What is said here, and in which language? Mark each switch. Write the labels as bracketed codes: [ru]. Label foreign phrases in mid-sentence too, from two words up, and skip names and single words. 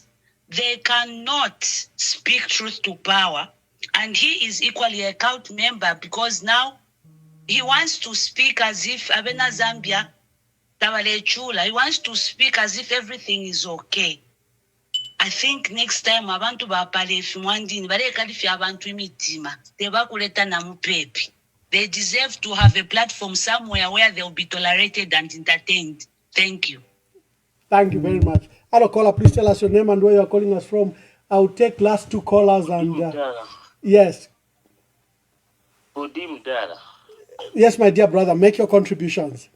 [en] They cannot speak truth to power. And he is equally a cult member, because now he wants to speak as if [bem] Abena Zambia, Tabale Chula, [en] he wants to speak as if everything is okay. I think next time [bem] abantu bapale fimwandini bareka lifi abantu imitima tebakuleta na mupepi. [en] They deserve to have a platform somewhere where they'll be tolerated and entertained. Thank you. Thank you very much. Hello, caller. Please tell us your name and where you are calling us from. I'll take last two callers and yes. Yes, my dear brother, make your contributions.